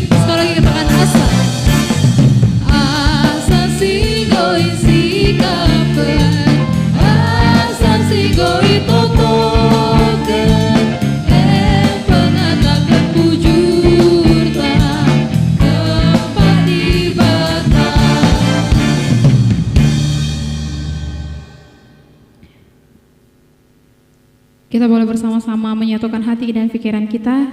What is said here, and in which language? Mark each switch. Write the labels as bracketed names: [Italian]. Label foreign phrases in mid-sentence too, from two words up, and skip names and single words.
[Indonesian] Sekali lagi katakan [Batak Karo] asa sigoi sikapen asa sigoi totoken [Indonesian] Kita boleh bersama-sama menyatukan hati dan pikiran kita.